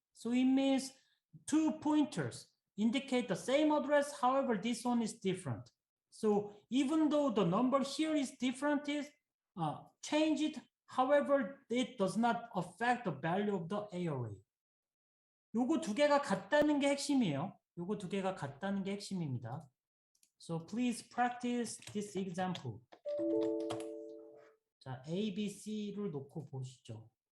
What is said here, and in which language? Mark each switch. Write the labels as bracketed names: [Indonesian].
[English] So it means two pointers indicate the same address. However, this one is different. So even though the number here is different, change it. However, it does not affect the value of the A array. [Korean] 요거 두 개가 같다는 게 핵심이에요. 요거 두 개가 같다는 게 핵심입니다. [English] So please practice this example. [Korean] 자, A, B, C를 놓고 보시죠.